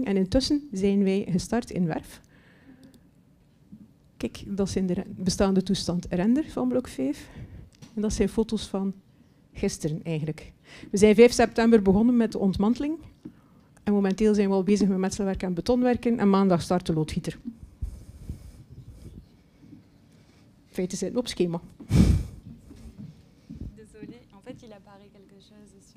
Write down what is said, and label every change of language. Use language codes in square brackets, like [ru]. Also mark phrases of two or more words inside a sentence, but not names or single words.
[nl] En intussen zijn wij gestart in Werf. Kijk, dat zijn de bestaande toestand render van blok 5. En dat zijn foto's van gisteren eigenlijk. We zijn 5 september begonnen met de ontmanteling. En momenteel zijn we al bezig met metselwerk en betonwerken. En maandag start de loodgieter. Feiten zijn op schema. [fr] Désolé, en fait il apparaît quelque chose sur.